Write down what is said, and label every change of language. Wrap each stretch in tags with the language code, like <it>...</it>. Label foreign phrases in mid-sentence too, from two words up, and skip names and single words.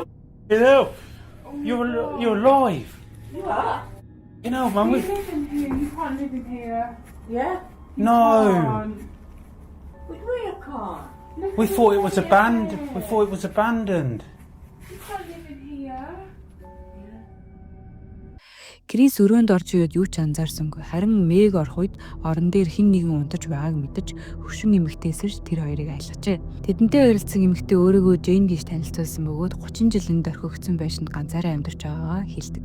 <en>You know, you're alive. You are? You know, Mum. You live in here. You can't live in here. Yeah? No. But we can't. We thought it was abandoned. We thought it was abandoned. You can't live in here.</en> <mn>Крис өрөөнд орж ирээд юу ч анзаарсангүй. Харин Meg орох үед орон дээр хэн нэгэн унтаж байгааг мэдэж хөвшин эмэгтэйсэрч тэр хоёрыг айлгажээ. Тэдэнтэй ойролцсон эмэгтэй өөрийгөө Jane гэж танилцуулсан бөгөөд 30 жилийн орхигдсон байшинд ганцаараа амьдарч байгаагаа хэлдэг.</mn>